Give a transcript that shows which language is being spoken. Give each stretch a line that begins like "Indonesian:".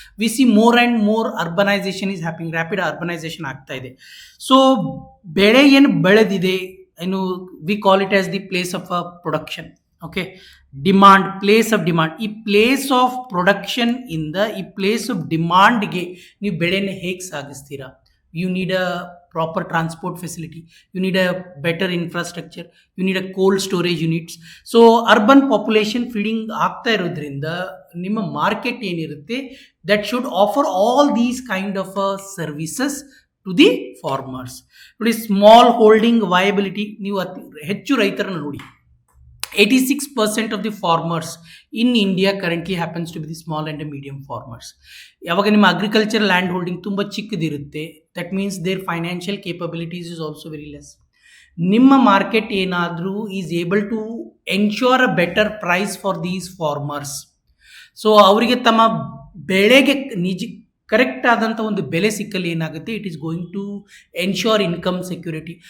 English: we see more and more urbanisation is happening, rapid urbanisation
Kannada: ಆಗ್ತಾ ಇದೆ.
English: so
Kannada: ಬೆಳೆ ಏನು ಬೆಳೆದಿದೆ,
English: We call it as the place of a production. Okay, demand, place of demand.
Kannada: ಈ place of production ಇಂದ ಈ place of ಡಿಮಾಂಡ್ಗೆ ನೀವು ಬೆಳೆಯನ್ನು ಹೇಗೆ ಸಾಗಿಸ್ತೀರಾ?
English: You need a proper transport facility, you need a better infrastructure, you need a cold storage units. So urban population feeding
Kannada: ಆಗ್ತಾ ಇರೋದ್ರಿಂದ ನಿಮ್ಮ market ಏನಿರುತ್ತೆ
English: that should offer all these kind of services to the farmers. ನೋಡಿ, small holding viability.
Kannada: ನೀವು ಹೆಚ್ಚು ರೈತರನ್ನು ನೋಡಿ,
English: 86% of the farmers in India currently happens to be the small and medium farmers.
Kannada: ಯಾವಾಗ ನಿಮ್ಮ ಅಗ್ರಿಕಲ್ಚರ್ ಲ್ಯಾಂಡ್ ಹೋಲ್ಡಿಂಗ್ ತುಂಬ ಚಿಕ್ಕದಿರುತ್ತೆ,
English: That means there financial capabilities is also very less.
Kannada: ನಿಮ್ಮ market ಏನಾದರೂ
English: Is able to ensure a better price for these farmers.
Kannada: So ಅವರಿಗೆ ತಮ್ಮ ಬೆಳೆಗೆ correct ಆದಂಥ ಒಂದು ಬೆಲೆ ಸಿಕ್ಕಲ್ಲಿ ಏನಾಗುತ್ತೆ,
English: It is going to ensure income security.